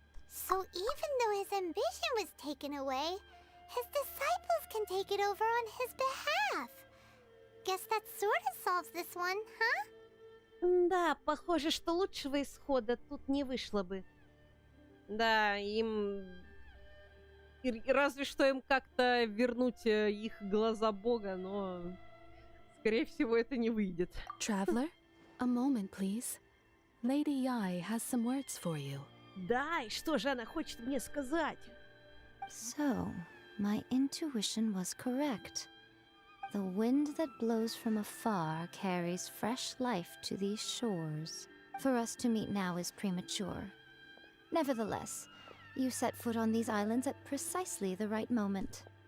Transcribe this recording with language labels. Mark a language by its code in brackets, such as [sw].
[en] So even though his ambition was taken away, his disciples can take it over on his behalf. Guess that sort of solves this one, huh? [ru] Да, похоже, что лучшего исхода тут не вышло бы. Да, им... Разве что им как-то вернуть их глаза Бога, но... Скорее всего, это не выйдет. [en] Traveler, a moment, please. Lady Yai has some words for you. [ru] Да, и что же она хочет мне сказать? [en] So, my intuition was correct. The wind that blows from afar carries fresh life to these shores. For us to meet now is premature. Nevertheless, you set foot on these islands at precisely the right moment.